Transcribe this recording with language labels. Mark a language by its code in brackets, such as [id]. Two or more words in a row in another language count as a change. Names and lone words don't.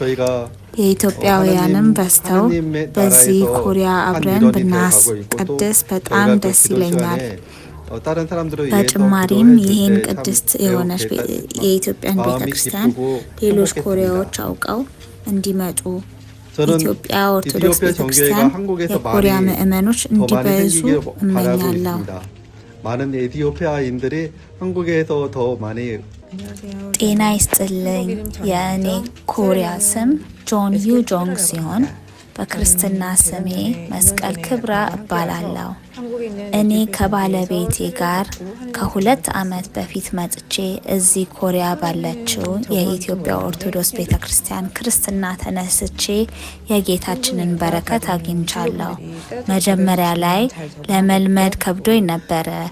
[am] የኢትዮጵያውያንም በስተው በዚህ ኮሪያ አብረን ብናስቀድስ በጣም ደስ ይለኛል። በጭማሪም ይህን ቅድስት የሆነች የኢትዮጵያን ቤተክርስቲያን ሌሎች ኮሪያዎች አውቀው እንዲመጡ ኢትዮጵያ ኦርቶዶክስ ቤተክርስቲያን የኮሪያ ምእመኖች እንዲበዙ እመኛለሁ። [ko] 많은 에티오피아인들이 한국에서 더 많이 [am] ጤና ይስጥልኝ። የእኔ ኮሪያ ስም ጆን ዩ ጆንግ ሲሆን በክርስትና ስሜ መስቀል ክብራ እባላለሁ። እኔ ከባለቤቴ ጋር ከ2 ዓመት በፊት መጥቼ እዚህ ኮሪያ ባለችው የኢትዮጵያ ኦርቶዶክስ ቤተክርስቲያን ክርስትና ተነስቼ የጌታችንን በረከት አግኝቻለሁ። መጀመሪያ ላይ ለመልመድ ከብዶኝ ነበረ።